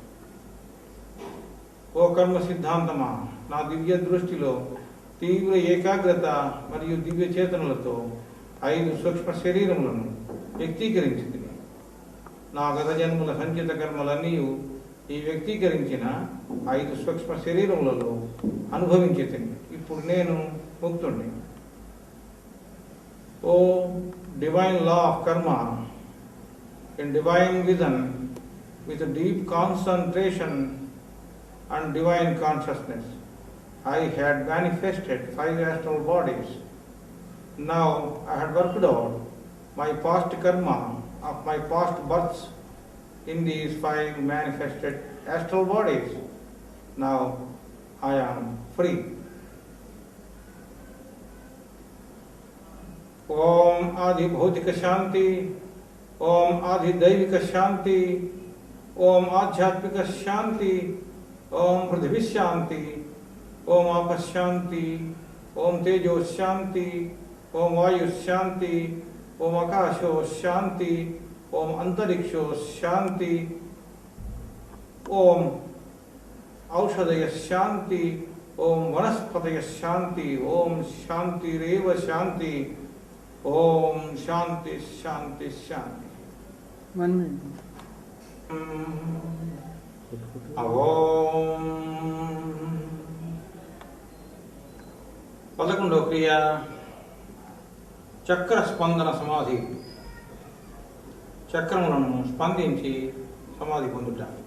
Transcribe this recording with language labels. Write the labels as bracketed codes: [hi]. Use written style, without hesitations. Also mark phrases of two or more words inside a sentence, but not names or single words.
[te] ఓ కర్మ సిద్ధాంతమా, నా దివ్య దృష్టిలో తీవ్ర ఏకాగ్రత మరియు దివ్య చేతనలతో 5 సూక్ష్మ శరీరములను వ్యక్తీకరించింది. నా గత జన్మల సంచిత కర్మలన్నీ ఈ వ్యక్తీకరించిన 5 సూక్ష్మ శరీరములలో అనుభవించింది. ఇప్పుడు నేను ముక్తుణ్ణి. [en] O divine law of karma, in divine vision with a deep concentration and divine consciousness, I had manifested 5 astral bodies Now I had worked out my past karma of my past births in these five manifested astral bodies. Now I am free. [sa] ओम आदि भौतिक शांति, ओम आदि दैविक शांति, ओम आध्यात्मिक शांति, ओम पृथ्वी शांति, ओम आप शांति, ओम तेजो शांति, ओम वायु शांति, ओम आकाशो शांति, ओम अंतरिक्षो शांति, ओम औषधय शांति, ओम वनस्पतय शांति, ओम शांतिरेव शांति, ओम शांति शांति शांति। [en] 1 minute. [te] ఓం 11వ క్రియ చక్ర స్పందన సమాధి. చక్రములను స్పందించి సమాధి పొందుట.